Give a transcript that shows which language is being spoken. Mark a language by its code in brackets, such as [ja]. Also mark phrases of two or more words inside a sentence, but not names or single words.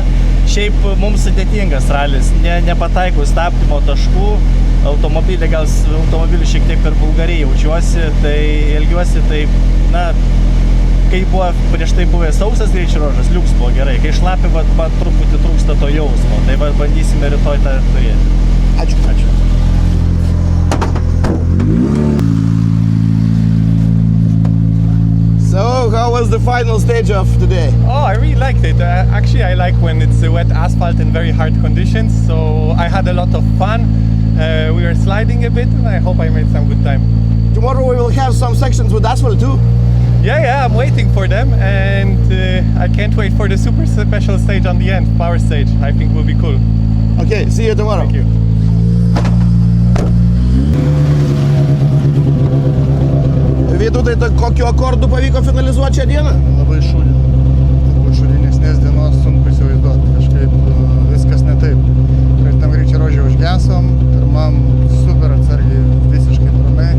[lt] Šiaip mums sudėtingas ralis, nepataikau stabdymo taškų, automobilį šiek tiek per vulgariai jaučiuosi, tai elgiuosi taip, kai buvo prieš tai buvęs sausas greičio ruožas, liuks buvo gerai, kai šlapi, man truputį trūksta to jausmo, tai bandysime rytoj tą turėti. Ačiū. [en] So, how was the final stage of today? I really liked it. Actually, I like when it's wet asphalt and very hard conditions, so I had a lot of fun. We were sliding a bit, and I hope I made some good time. Tomorrow we will have some sections with asphalt too. Yeah, I'm waiting for them, and I can't wait for the super special stage on the end, power stage. I think will be cool. Okay, see you tomorrow. Thank you. [lt] Vytautai, kokiu akordu pavyko finalizuoti šią dieną? Labai šūdinesnės dienos sunku įsivaizduoti, kažkaip viskas ne taip. Praeitam greičio ruože užgesom, pirmam super atsargiai, visiškai ramiai.